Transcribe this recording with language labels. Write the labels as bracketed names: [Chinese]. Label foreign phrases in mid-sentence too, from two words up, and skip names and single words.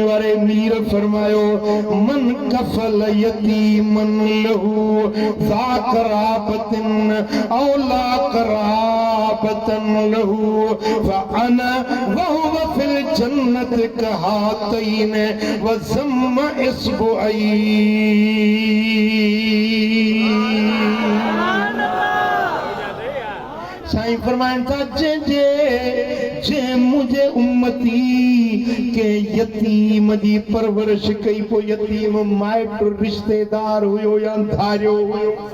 [Arabic] वाले मीर फरमायो من كفل يتيما له ذا قرابة أو لا قرابة له فأنا وهو في الجنة كهاتين وضم إصبعيه [Sindhi] साईं फरमाइन था जे मुझे उम्मती के यतीम जी परवरिश कई पो यतीम माइट रिश्तेदार हुयो या धारियो हुयो